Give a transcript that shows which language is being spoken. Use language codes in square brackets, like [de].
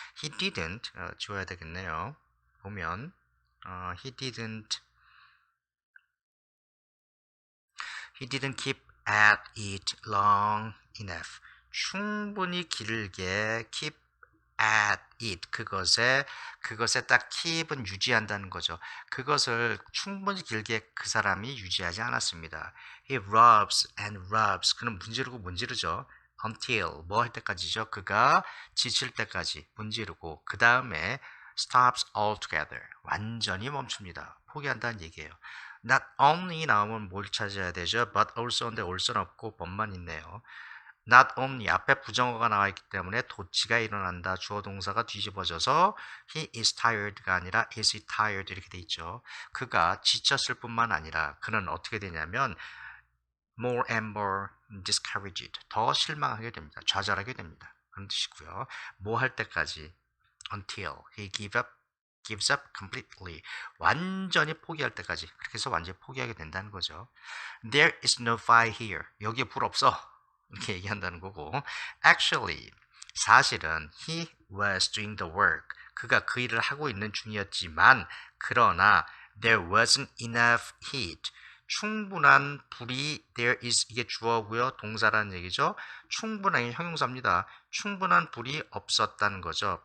[en] He didn't, [ko] 지워야 되겠네요. 보면 [en] he didn't keep at it long enough. [ko] 충분히 길게 [en] keep at it, [ko] 그것에 딱 keep은 유지한다는 거죠. 그것을 충분히 길게 그 사람이 유지하지 않았습니다. [en] He rubs and rubs. [ko] 그는 문지르죠. until 뭐 할 때까지죠? 그가 지칠 때까지 문지르고 그 다음에 [en] stops altogether. [ko] 완전히 멈춥니다. 포기한다는 얘기예요. Not only 나오면 뭘 찾아야 되죠? But also인데 also는 없고 but만 있네요. Not only 앞에 부정어가 나와 있기 때문에 도치가 일어난다. 주어 동사가 뒤집어져서 [en] he is tired [ko] 가 아니라 [en] is he tired [ko] 이렇게 돼 있죠. 그가 지쳤을 뿐만 아니라 그는 어떻게 되냐면 [en] more and more discouraged. [ko] 더 실망하게 됩니다. 좌절하게 됩니다. 그런 뜻이고요. 뭐 할 때까지 [en] until he gives up completely. [ko] 완전히 포기할 때까지. 그렇게 해서 완전히 포기하게 된다는 거죠. [en] There is no fire here. [ko] 여기에 불 없어. 이렇게 얘기한다는 거고 [en] actually [ko] 사실은 [en] he was doing the work. [ko] 그가 그 일을 하고 있는 중이었지만 그러나 [en] there wasn't enough heat. [ko] 충분한 불이 there is 이게 주어고요. 동사라는 얘기죠. 충분한 형용사입니다. 충분한 불이 없었다는 거죠.